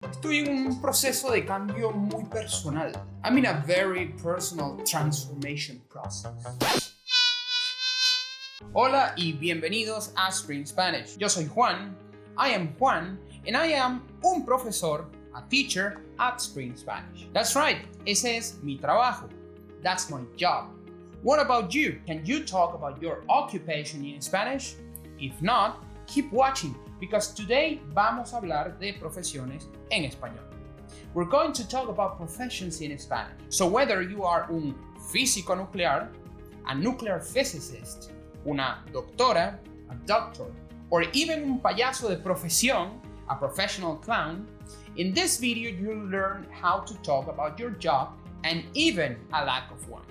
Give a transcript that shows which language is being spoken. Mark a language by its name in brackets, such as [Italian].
[Spanish] Estoy en un proceso de cambio muy personal. [English] I'm in a very personal transformation process. [Spanish] Hola y bienvenidos a Spring Spanish. Yo soy Juan, [English] I am Juan, and I am [Spanish] un profesor, [English] a teacher at Spring Spanish. That's right, [Spanish] ese es mi trabajo. [English] That's my job. What about you? Can you talk about your occupation in Spanish? If not, keep watching, because today [Spanish] vamos a hablar de profesiones en español. [English] We're going to talk about professions in Spanish. So whether you are [Spanish] un físico nuclear, [English] a nuclear physicist, [Spanish] una doctora, [English] a doctor, or even [Spanish] un payaso de profesión, [English] a professional clown, in this video you'll learn how to talk about your job and even a lack of one.